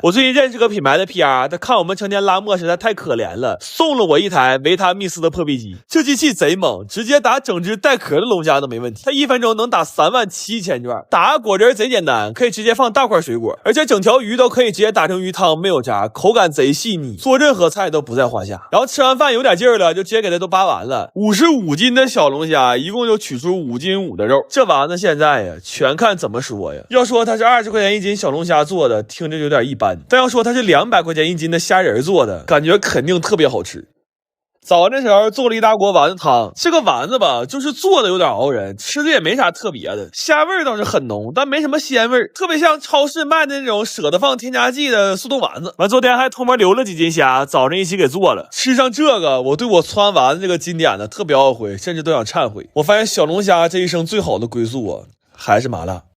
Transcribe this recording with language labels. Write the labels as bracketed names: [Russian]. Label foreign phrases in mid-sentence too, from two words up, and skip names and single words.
[Chinese] 我最近認識個品牌的 PR， 他看我们成天拉磨實在太可憐了，送了我一台維他密斯的破壁機。這機器賊猛，直接打整隻帶殼的龍蝦都沒問題。它1分鐘能打37000轉，打個果汁賊簡單，可以直接放大塊水果，而且整條魚都可以直接打成魚湯，沒有渣，口感賊細膩，做任何菜都不在話下。然後吃完飯有點勁兒了，就直接給它都扒完了。55斤的小龍蝦，一共就取出5斤5的肉。這丸子現在呀，全看怎麼說呀。要說它是20塊錢1斤小龍蝦做的，聽着有點一般，但要說它是200塊錢1斤的蝦仁做的，感覺肯定特別好吃。早上的時候做了一大鍋丸子湯，這個丸子吧，就是做的有點熬人，吃的也沒啥特別的，蝦味倒是很濃，但沒什麼鮮味，特別像超市賣的那種捨得放添加劑的速凍丸子。完昨天還偷摸留了幾斤蝦，早上一起給做了。吃上這個，我對我汆丸子這個經典的特別懊悔，甚至都想懺悔。我發現小龍蝦這一生最好的歸宿啊，還是麻辣。